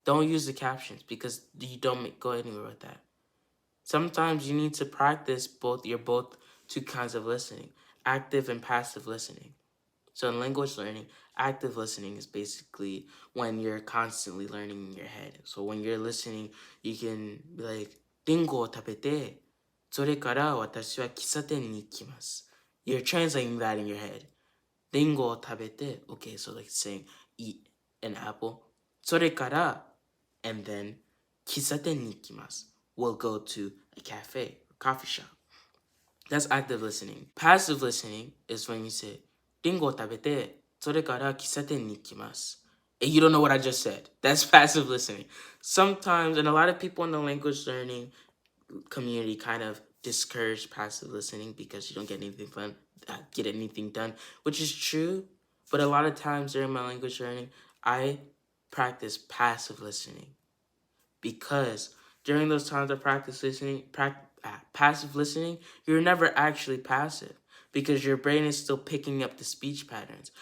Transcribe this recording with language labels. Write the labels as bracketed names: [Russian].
[English] Don't use the captions because you don't go anywhere with that. Sometimes you need to practice both two kinds of listening, active and passive listening. So in language learning, active listening is basically when you're constantly learning in your head. So when you're listening, you can be like, [Japanese] リンゴを食べて、それから私は喫茶店に行きます. [English] You're translating that in your head. [Japanese] Ringo tabete. [English] Okay, so like saying eat an apple. [Japanese] それから [English] and then [Japanese] 喫茶店に行きます. [English] We'll go to a cafe or coffee shop. That's active listening. Passive listening is when you say [Japanese] リンゴを食べてそれから喫茶店に行きます. [English] And you don't know what I just said. That's passive listening. Sometimes, and a lot of people in the language learning community kind of discourage passive listening because you don't get anything done, which is true. But a lot of times during my language learning, I practice passive listening because during those times of passive listening, you're never actually passive because your brain is still picking up the speech patterns.